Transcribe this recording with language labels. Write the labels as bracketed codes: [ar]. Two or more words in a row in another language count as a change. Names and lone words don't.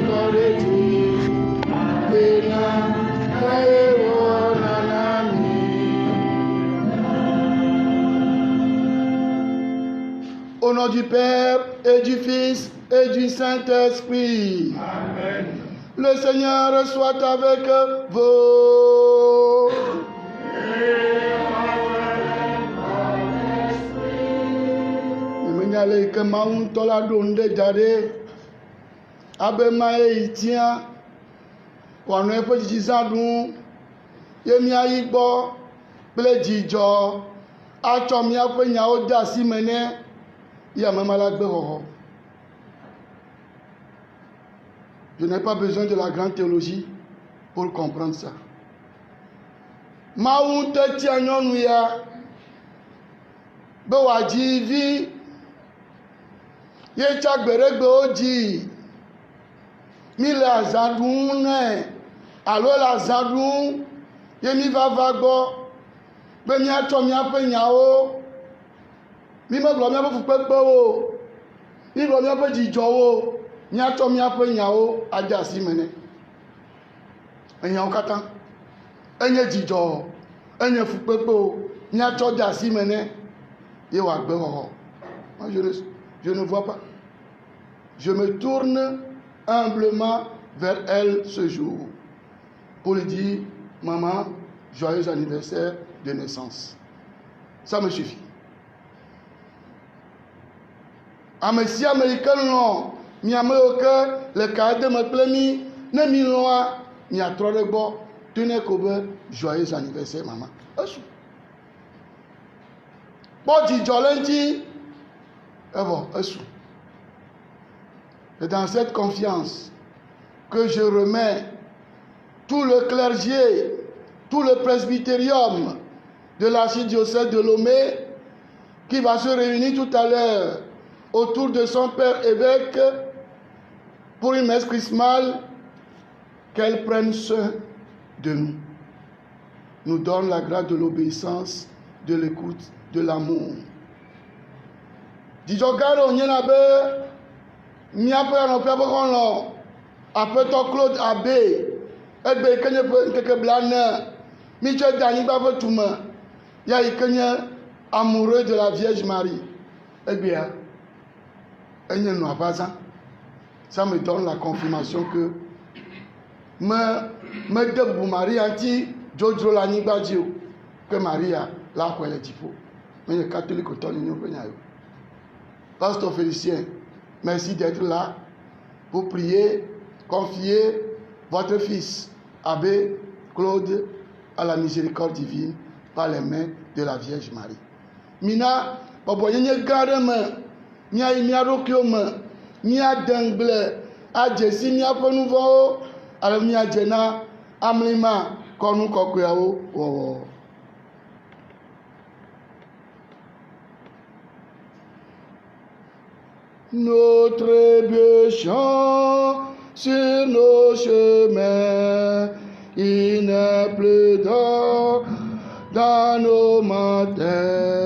[fr] Au nom du Père et du Fils et du Saint-Esprit. Amen. Le Seigneur soit avec vous. [ee] Menyale ke Mawu ŋutɔ la ɖo nu ɖe da ɖe abe mae yi tia wòanɔ eƒe dzizizã ɖum ye míayi gbɔ kple dzidzɔ atsɔ míaƒe nyawo de asi me nɛ ye amema la gbe xɔxɔ. [fr] Je n'ai pas besoin de la grande théologie pour comprendre ça. [ee] Mawu ŋutɔ tia nyɔnu ya be wòadzi vi ye tsa gbeɖegbewo dzi mi le azã ɖum nɛ alo le azã ɖum ye mi va gbɔ be míatsɔ míaƒe nyawo mi megblɔ míaƒe fukpekpewo mi gblɔ míaƒe dzidzɔwo míatsɔ míaƒe nyawo ade asi me nɛ. Enyawo katã enye dzidzɔ enye fukpekpewo míatsɔ de asi me nɛ ye wòagbe xɔxɔ. [fr] Je ne vois pas. Je me tourne humblement vers elle ce jour pour lui dire, maman, joyeux anniversaire de naissance. Ça me suffit. [ee] Ame sia ame yi ke lɔ̃ miame yiwo ke le ka de me kple mi ne mi lɔ̃a miatrɔ ɖe gbɔ tone ko be [fr] joyeux anniversaire maman. [ee] Esu. Kpɔ dzidzɔ le ŋuti. [fr] Et dans cette confiance que je remets tout le clergé, tout le presbytérium de l'archidiocèse de Lomé qui va se réunir tout à l'heure autour de son père évêque pour une messe chrismale, qu'elle prenne soin de nous. Nous donne la grâce de l'obéissance, de l'écoute, de l'amour. [ee] Dzidzɔgaɖo nye na be míaƒe anɔƒea ƒe xɔlɔ̃ aƒetɔ Claude Abbé egbe yi ke nye ƒe ŋkeke blaene mitsɔe de anyigba ƒe tume ya yi ke nye [fr] amoureux de la Vierge Marie [ee] egbea enye nu aʋazã. [fr] Ça me donne la confirmation que [ee] mede bubu Maria ŋuti dzodzro le anyigba dzi o ke Maria la xɔe le dziƒo menye katolikotɔ nye ƒe nya o. [fr] Pasteur Félicien, merci d'être là pour prier, confier votre fils, Abbé Claude, à la miséricorde divine par les mains de la Vierge Marie. [ee] Mina, bɔbɔ nyenye gã aɖe me, míayi mía ɖokuiwo me, míade ŋgble, adze si míaƒe nu vɔ̃wo, ale míadze na amlima kɔnu kɔkɔeawo wɔwɔ. [fr] Notre vieux chant sur nos chemins, il n'est plus d'or dans nos matins.